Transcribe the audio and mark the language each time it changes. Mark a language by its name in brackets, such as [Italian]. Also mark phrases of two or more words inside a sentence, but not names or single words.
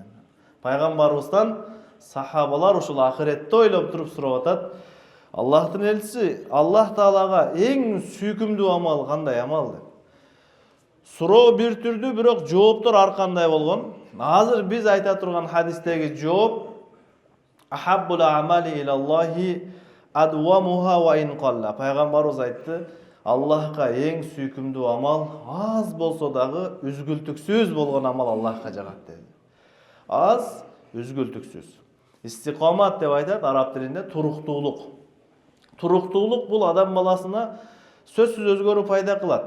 [Kyrgyz] Пайгамбарыбыздан сахабалар ушул ахиретти ойлоп туруп сурап атат: Аллахтын элчиси, Аллах Таалага эң сүйкүмдүү амал кандай амал деп. Суроо бир түрдүү, бирок жооптор ар кандай болгон. Азыр биз айта турган хадистеги жооп: [Arabic] أحب الأعمال إلى الله أدومها وإن قل. [Kyrgyz] Пайгамбарыбыз айтты: Аллахка эң сүйкүмдүү амал аз болсо дагы үзгүлтүксүз болгон амал Аллахка жагат dedi. Аз, үзгүлтүксүз. Истиқомат деп айтат араб тилинде, туруктуулук. Туруктуулук бул адам баласына сөзсүз өзгөрүү пайда кылат.